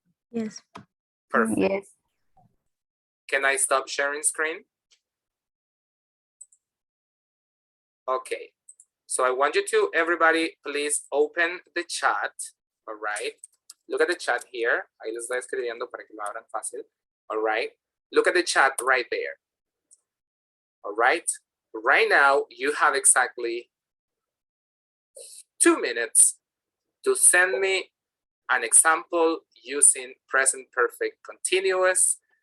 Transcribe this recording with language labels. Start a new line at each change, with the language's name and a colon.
English: Yes. Perfect. Yes. Can I stop sharing screen? Okay, so I want you to, everybody, please open the chat. All right, look at the chat here.
Spanish: Ahí les estoy escribiendo para que lo abran fácil.
English: All right, look at the chat right there. All right, right now you have exactly 2 minutes to send me an example using present perfect continuous.